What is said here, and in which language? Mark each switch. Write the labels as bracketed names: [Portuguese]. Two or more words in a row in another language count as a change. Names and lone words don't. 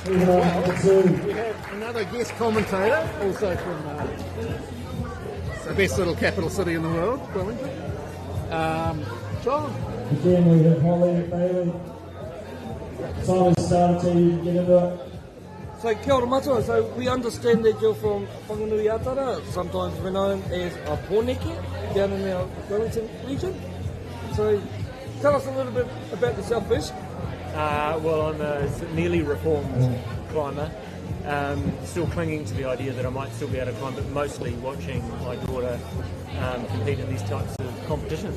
[English] Give it up for two. We have another guest commentator, also from the best little capital city in the world, Wellington. John. Again, we have Holly, Bailey. Time has started till you can get into it. [Māori] So kia ora matua, [English] so we understand that you're from Whanganui-a-Tara, sometimes we're known as a Pōneke, down in our Wellington region. So tell us a little bit about yourself first. Well, I'm a nearly reformed climber, still clinging to the idea that I might still be able to climb, but mostly watching my daughter compete in these types of competitions.